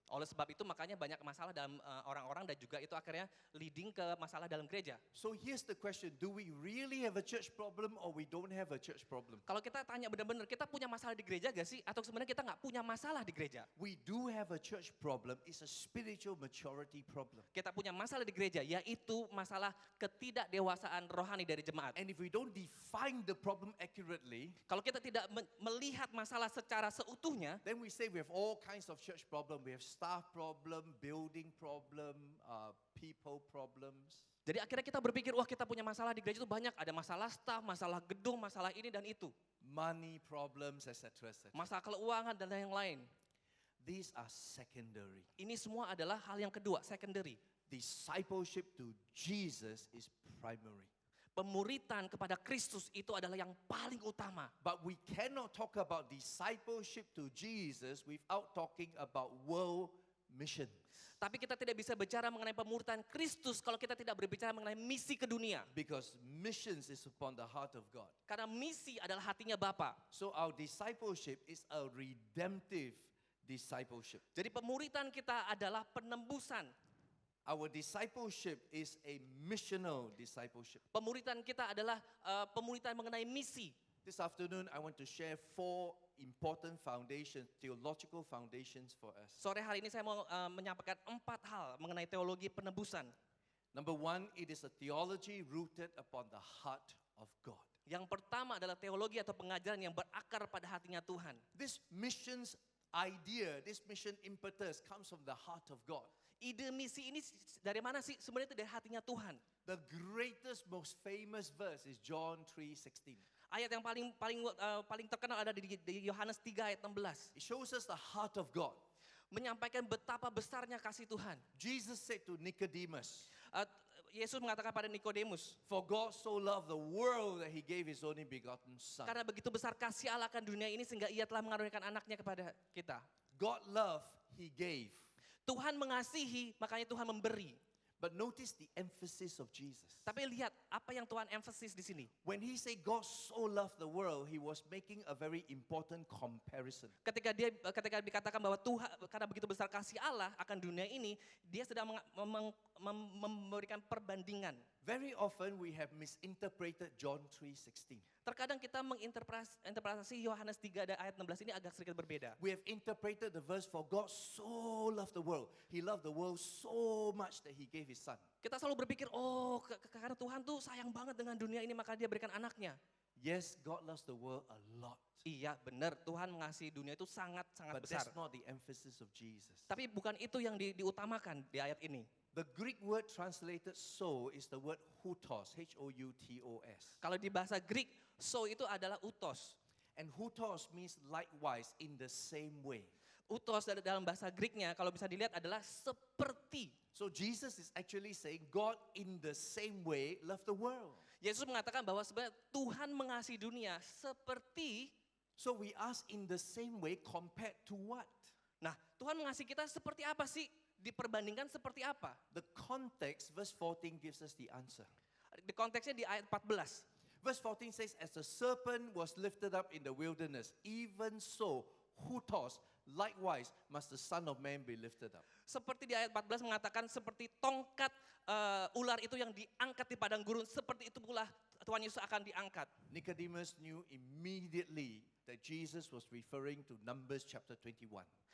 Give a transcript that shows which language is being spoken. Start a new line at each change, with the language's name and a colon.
Indonesian: Oleh sebab itu makanya banyak masalah dalam orang-orang dan juga itu akhirnya leading ke masalah dalam gereja.
English: So here's the question, do we really have a church problem or we don't have a church problem?
Indonesian: Kalau kita tanya benar-benar kita punya masalah di gereja gak sih? Atau sebenarnya kita gak punya masalah di gereja?
English: We do have a church problem, it's a spiritual maturity problem.
Indonesian: Kita punya masalah di gereja, yaitu masalah ketidakdewasaan rohani dari jemaat.
English: And if we don't define the problem accurately,
Indonesian: kalau kita tidak melihat masalah secara seutuhnya,
English: then we say we have all kinds of church problem. We have staff problem, building problem, people problems.
Indonesian: Jadi akhirnya kita berpikir, wah kita punya masalah di gereja itu banyak. Ada masalah staff, masalah gedung, masalah ini dan itu.
English: Money problems, etc. etc.
Indonesian: Masalah keuangan dan yang lain.
English: These are secondary.
Indonesian: Ini semua adalah hal yang kedua, secondary.
English: Discipleship to Jesus is primary.
Indonesian: Pemuritan kepada Kristus itu adalah yang paling utama.
English: But we cannot talk about discipleship to Jesus without talking about world missions.
Indonesian: Tapi kita tidak bisa bicara mengenai pemuritan Kristus kalau kita tidak berbicara mengenai misi ke dunia.
English: Because missions is upon the heart of God.
Indonesian: Karena misi adalah hatinya Bapa.
English: So our discipleship is a redemptive discipleship.
Indonesian: Jadi pemuritan kita adalah penembusan.
English: Our discipleship is a missional discipleship.
Indonesian: Pemuritan kita adalah pemuritan mengenai misi.
English: This afternoon, I want to share 4 important foundations, theological foundations for us.
Indonesian: Sore hari ini saya mau menyampaikan 4 hal mengenai teologi penebusan.
English: Number 1, it is a theology rooted upon the heart of God.
Indonesian: Yang pertama adalah teologi atau pengajaran yang berakar pada hatinya Tuhan.
English: This missions idea, this mission impetus comes from the heart of God.
Indonesian: Ide misi ini dari mana sih? Sebenarnya itu dari hatinya Tuhan.
English: The greatest, most famous verse is John 3:16.
Indonesian: Ayat yang paling terkenal ada di Yohanes 3 ayat 16.
English: It shows us the heart of God.
Indonesian: Menyampaikan betapa besarnya kasih Tuhan.
English: Jesus said to Nicodemus,
Indonesian: Yesus mengatakan pada Nikodemus,
English: "For God so loved the world that he gave his only begotten son."
Indonesian: karena begitu besar kasih Allah akan dunia ini sehingga ia telah mengaruniakan anaknya kepada kita.
English: God loved, he gave.
Indonesian: Tuhan mengasihi, makanya Tuhan memberi.
English: But notice the emphasis of Jesus.
Indonesian: Tapi lihat apa yang Tuhan emphasize di sini.
English: When he said God so loved the world, he was making a very important comparison.
Indonesian: Ketika dikatakan bahwa Tuhan karena begitu besar kasih Allah akan dunia ini, dia sedang memberikan perbandingan.
English: Very often we have misinterpreted John 3:16.
Indonesian: Terkadang kita menginterpretasi Yohanes 3 ayat 16 ini agak sedikit berbeda.
English: We have interpreted the verse, for God so loved the world. He loved the world so much that he gave his son.
Indonesian: Kita selalu berpikir, karena Tuhan tuh sayang banget dengan dunia ini maka dia berikan anaknya.
English: Yes, God loves the world a lot.
Indonesian: Iya benar, Tuhan mengasihi dunia itu sangat-sangat
English: But
Indonesian: besar.
English: that's not the emphasis of Jesus.
Indonesian: Tapi bukan itu yang diutamakan di ayat ini.
English: The Greek word translated so is the word hutos, H-O-U-T-O-S.
Indonesian: Kalau di bahasa Greek, so itu adalah utos.
English: And hutos means likewise, in the same way.
Indonesian: Utos dalam bahasa Greeknya kalau bisa dilihat adalah seperti.
English: So Jesus is actually saying God in the same way loved the world.
Indonesian: Yesus mengatakan bahwa sebenarnya Tuhan mengasihi dunia seperti.
English: So we ask in the same way compared to what?
Indonesian: Nah, Tuhan mengasihi kita seperti apa sih? Diperbandingkan seperti apa?
English: The context, verse 14 gives us the answer.
Indonesian: Di konteksnya di ayat 14.
English: Verse 14 says, as the serpent was lifted up in the wilderness, even so, hutos, likewise must the Son of Man be lifted up.
Indonesian: Seperti di ayat 14 mengatakan seperti tongkat ular itu yang diangkat di padang gurun, seperti itu pula Tuhan Yesus akan diangkat.
English: Nicodemus knew immediately that Jesus was referring to Numbers chapter 21.